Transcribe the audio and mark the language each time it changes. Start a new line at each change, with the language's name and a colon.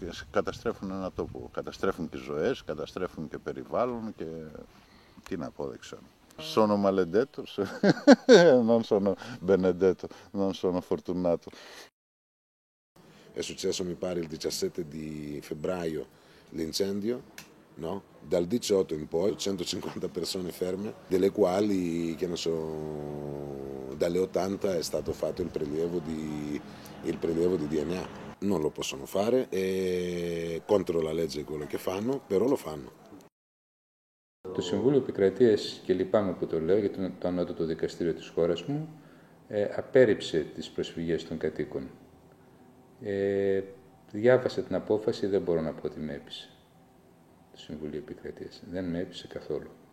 Greek: Καταστρέφουν ένα τόπο, καταστρέφουν και ζωές, καταστρέφουν και περιβάλλον και τι να πω, δεν ξέρω.
Italian: Sono maledetto, non sono benedetto, non sono fortunato. È successo, mi pare, il 17 di febbraio l'incendio, no? Dal 18 in poi 150 persone ferme, delle quali, che ne so, dalle 80 è stato fatto il prelievo di DNA. Non lo possono fare, è contro la legge quello che fanno, però lo fanno.
Greek: Το Συμβούλιο Επικρατείας, και λυπάμαι που το λέω, γιατί το ανώτατο δικαστήριο της χώρας μου απέρριψε τις προσφυγές των κατοίκων. Διάβασα την απόφαση, δεν μπορώ να πω ότι με έπεισε το Συμβούλιο Επικρατείας. Δεν με έπεισε καθόλου.